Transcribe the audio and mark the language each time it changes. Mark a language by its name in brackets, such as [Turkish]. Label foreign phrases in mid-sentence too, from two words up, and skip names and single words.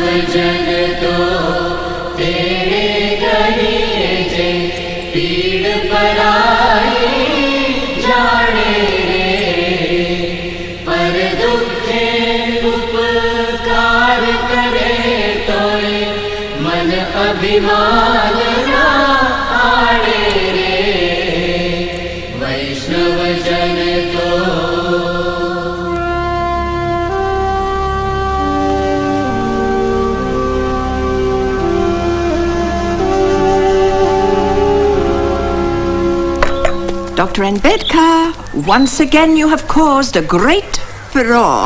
[Gujarati] વચન તો તેરે કહીએ જે પીડ પરાઈ જાણે રે પર દુઃખે ઉપકાર કરે તોયે મન અભિમાન ન આણે રે વૈષ્ણવ જન તો [English] Dr. Ambedkar, once again you have caused a great furore.